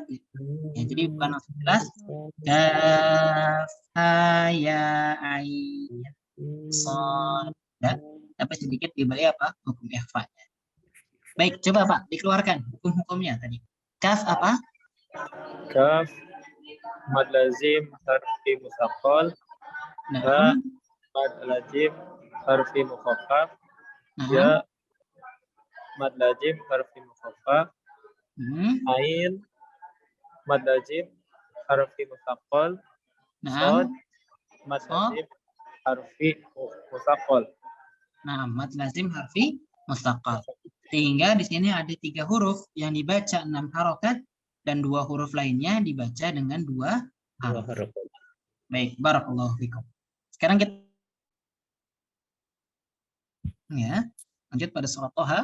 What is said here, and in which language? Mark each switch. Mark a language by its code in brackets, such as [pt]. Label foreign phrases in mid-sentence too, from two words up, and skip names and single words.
[id] Ya, jadi bukan langsung jelas [ar] كاف ها يا عين صاد. [id] Ya, tapi sedikit diberi apa? Hukum ikhfa. Baik, coba Pak dikeluarkan hukum-hukumnya tadi. Kaf apa? [ar] كاف مد لازم حرفي مثقل. [id] Ha Naam. [ar] مد لازم حرفي مخفف. [id] Naam. [ar] Ya مد لازم حرفي مخفف. [id] Hmm. [ar] عين مد لازم حرفي مثقل. [id] Shad Naam. mad Shad. [ar] لازم حرفي مثقل. Nah, مد لازم حرفي مستقل. [id] Sehingga di sini ada 3 huruf yang dibaca 6 harokat dan 2 huruf lainnya dibaca dengan 2 Dua harokat. huruf. Baik, [ar] بارك الله فيكم. [id] Sekarang kita ya, lanjut pada surat Toha.